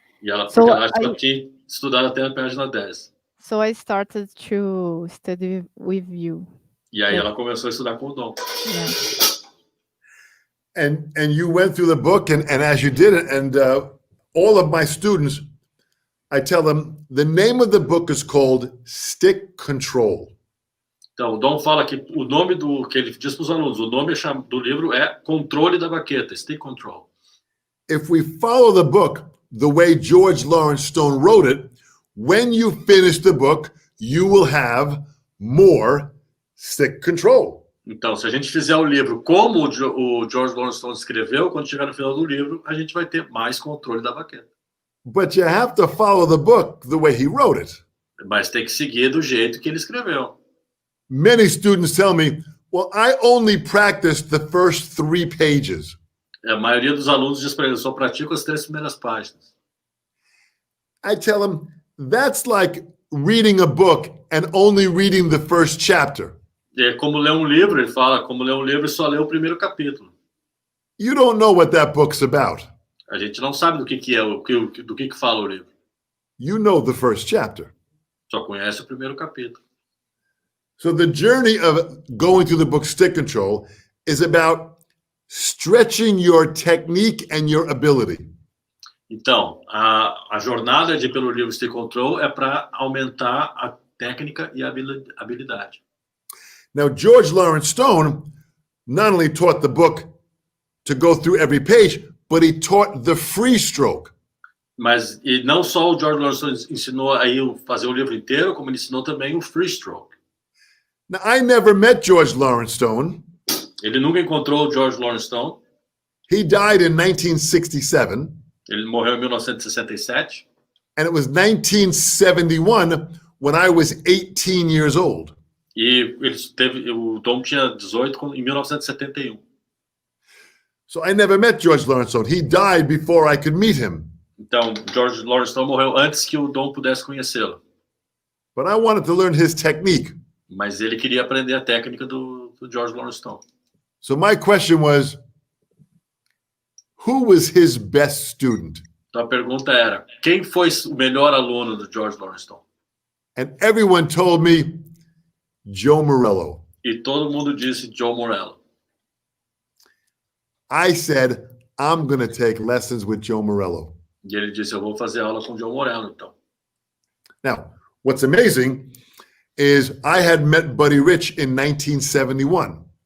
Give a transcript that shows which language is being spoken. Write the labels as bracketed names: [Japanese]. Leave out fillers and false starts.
[Portuguese] E ela só tinha estudado até a página 10. [English] So I started to study with you. [Portuguese] E aí ela começou a estudar com o Dom. [English] Yeah. And you went through the book, and as you did it, and all of my students, I tell them the name of the book is called Stick Control. [Portuguese] Então, o Dom fala que o nome que ele diz para os alunos, o nome do livro é Controle da Baqueta, Stick Control. [English] If we follow the book the way George Lawrence Stone wrote it, when you finish the book, you will have more stick control. [Portuguese] Então, se a gente fizer o livro como o George Lawrence Stone escreveu, quando chegar no final do livro, a gente vai ter mais controle da baqueta. [English] But you have to follow the book the way he wrote it. [Portuguese] Mas tem que seguir do jeito que ele escreveu. [English] Many students tell me, well, I only practiced the first 3 pages. [Portuguese] A maioria dos alunos diz para ele, só pratico as 3 primeiras páginas. [English] I tell them, that's like reading a book and only reading the first chapter. [Portuguese] É como ler um livro, ele fala, como ler um livro e só ler o primeiro capítulo. [English] You don't know what that book's about. [Portuguese] A gente não sabe do que é, do que fala o livro. [English] You know the first chapter. [Portuguese] Só conhece o primeiro capítulo. [English] So the journey of going through the book Stick Control is about stretching your technique and your ability. [Portuguese] Então, a jornada pelo livro Stick Control é para aumentar a técnica e a habilidade. [English] Now, George Lawrence Stone not only taught the book to go through every page, but he taught the free stroke. [Portuguese] Mas e não só o George Lawrence Stone ensinou a fazer o livro inteiro, como ele ensinou também o free stroke. [English] Now, I never met George Lawrence Stone. [Portuguese] Ele nunca encontrou o George Lawrence Stone. [English] He died in 1967. [Portuguese] Ele morreu em 1967. [English] And it was 1971 when I was 18 years old. [Portuguese] E o Dom tinha 18 em 1971. [English] So I never met George Lawrence Stone. He died before I could meet him. [Portuguese] Então, George Lawrence Stone morreu antes que o Dom pudesse conhecê-lo. [English] But I wanted to learn his technique. [Portuguese] Mas ele queria aprender a técnica do George Lawrence Stone. [English] So my question was, who was his best student? [Portuguese] Então a pergunta era, quem foi o melhor aluno do George Lawrence Stone? [English] And everyone told me, Joe Morello. [Portuguese] E todo mundo disse Joe Morello. [English] I said, I'm going to take lessons with Joe Morello. [Portuguese] E ele disse, eu vou fazer aula com Joe Morello, então. [English] Now, what's amazing is I had met Buddy Rich in 1971.